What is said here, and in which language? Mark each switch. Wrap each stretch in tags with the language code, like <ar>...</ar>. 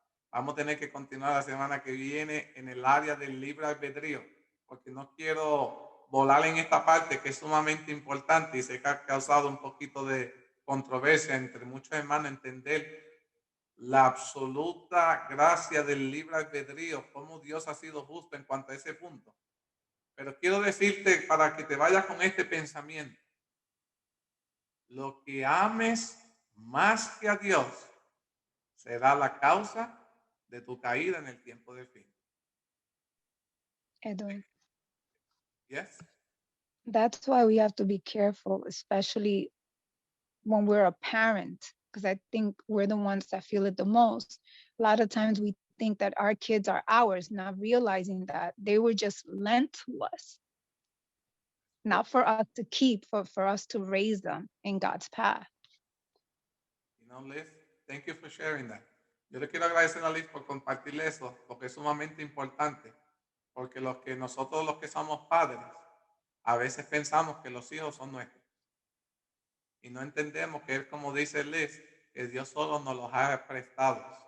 <es>Vamos a tener que continuar la semana que viene en el área del libre albedrío, porque no quiero volar en esta parte que es sumamente importante y sé que ha causado un poquito de controversia entre muchos hermanos entender la absoluta gracia del libre albedrío, cómo Dios ha sido justo en cuanto a ese punto. Pero quiero decirte para que te vayas con este pensamiento. Lo que ames más que a Dios será la causa de tu caída en el tiempo del fin. Edwin,</es> <en>Yes. that's why we have to be careful, especially when we're a parent, because I think we're the ones that feel it the most. A lot of times we think that our kids are ours, not realizing that they were just lent to us, not for us to keep, for us to raise them in God's path. You know, Liz, thank you for sharing that.</en> <es>Yo le quiero agradecer a Liz por compartirle eso, porque es sumamente importante, porque nosotros los que somos padres, a veces pensamos que los hijos son nuestros. Y no entendemos que es como dice Liz, que Dios solo nos los ha prestado.</es>